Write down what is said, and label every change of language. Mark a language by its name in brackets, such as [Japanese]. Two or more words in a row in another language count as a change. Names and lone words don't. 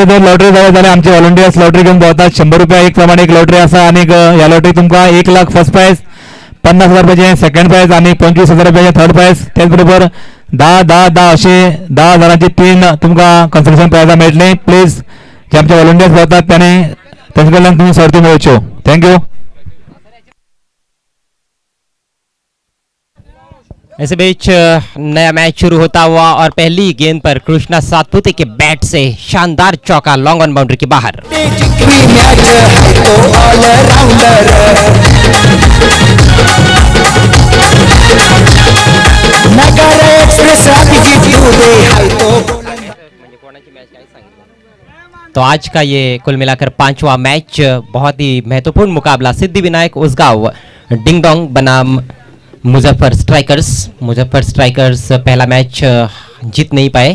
[Konkani] जर लॉटरी जाय जाल्यार आमचे व्हॉलंटियर्स लॉटरी घेवन भोंवतात 100 रुपया एक प्रमाणे एक लॉटरी आसा आनी ह्या लॉटरी तुमकां 1 लाख [English] first prize [Konkani] 50,000 रुपयाचें [English] second prize [Konkani] आनी 25,000 रुपयाचें [English] third prize [Konkani] त्याच बरोबर 10 अशे 10,000ची 3 तुमकां [English] consolation prizes [Konkani] मेळटलीं प्लीज जे आमचे व्हॉलंटियर्स भोंवतात तांचे कडल्यान तुमी सर्ती मेळच्यो थँक्यू। [Hindi] ऐसे बीच नया मैच शुरू होता हुआ और पहली गेंद पर कृष्णा सातपुते के बैट से शानदार चौका [English] long on [Hindi] बाउंड्री के बाहर। तो आज का ये कुल मिलाकर 5वां मैच बहुत ही महत्वपूर्ण मुकाबला सिद्धिविनायक उसगांव डिंग डोंग बनाम मुजफ्फर स्ट्राइकर्स पहला मैच जीत नहीं पाए।